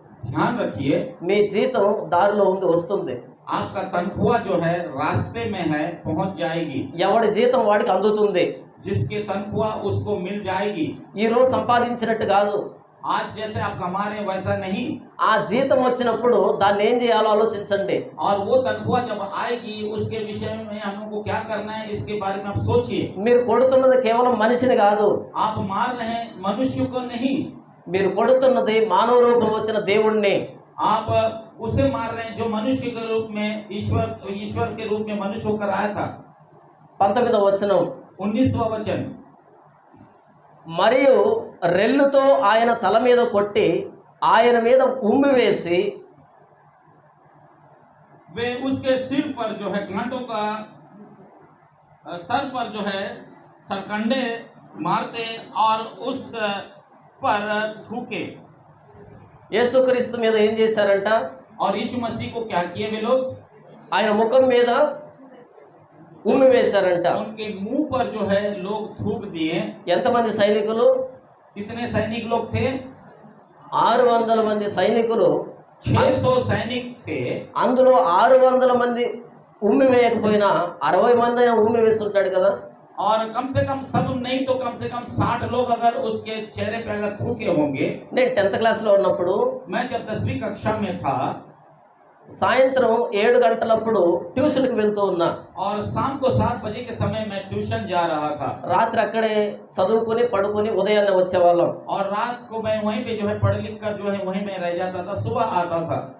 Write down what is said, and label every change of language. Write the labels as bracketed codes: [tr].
[hi] ध्यान रखिए [te] మీ జీతం దారిలో ఉంది, వస్తుంది. [hi] आपका तनख्वाह जो है रास्ते में है, पहुंच जाएगी। [te] ఎవడి జీతం వాడికి అందుతుంది. [hi] जिसके तनख्वाह उसको मिल जाएगी। [te] ఈ రోజు సంపాదించినట్టు కాదు. [hi] आज जैसे आप कमा रहे हैं वैसा नहीं। [te] ఆ జీతం వచ్చినప్పుడు దాన్ని ఏం చేయాలో ఆలోచించండి. [hi] और वो तनख्वाह जब आएगी उसके विषय में हमको क्या करना है इसके बारे में आप सोचिए। [te] మీరు కొడుతున్నది కేవలం మనిషిని కాదు, [hi] आप मार रहे हैं मनुष्य को नहीं, [te] మీరు కొడుతున్నది మానవ రూపం వచ్చిన దేవుణ్ణి. [hi] आप उसे मार रहे हैं जो मनुष्य के रूप में ईश्वर के रूप में मनुष्य होकर आया था। [te] 19వ వచనం, [hi] 19वां वचन, [te] మరియు రెల్లుతో ఆయన తల మీద కొట్టి ఆయన మీద ఉమ్మి వేసి [hi] वे उसके सिर पर जो है घाटों का सर पर जो है सरकंडे मारते और उस पर थूके। [te] యేసుక్రీస్తు మీద ఏం చేశారంట? [hi] और यीशु मसीह को क्या किए वे लोग? [te] ఆయన ముఖం మీద ఉమ్మి వేశారంట. [hi] उनके मुंह पर जो है लोग थूक दिए। [te] ఎంతమంది సైనికులు? [hi] कितने सैनिक लोग थे? [te] 600 మంది సైనికులు. [hi] 600 सैनिक थे। [te] అందులో 600 మంది ఉమ్మి వేయకపోయినా 60 మంది అయినా ఉమ్మి వేసి ఉంటాడు కదా. [hi] और कम से कम सब नहीं तो कम से कम 60 लोग अगर उसके चेहरे पे अगर थूके होंगे। [te] నేను 10th క్లాస్లో ఉన్నప్పుడు [hi] मैं जब 10वीं कक्षा में था [te] సాయంత్రం 7 గంటలప్పుడు ట్యూషన్కి వెళ్తూ ఉన్నా. [hi] और शाम को 7 बजे के समय मैं ट्यूशन जा रहा था। [te] రాత్రి అక్కడే చదువుకుని పడుకుని ఉదయాన్నే వచ్చేవాళ్ళం. [hi] और रात को मैं वहीं पे जो है पढ़ लिख कर जो है वहीं में रह जाता था, सुबह आता था।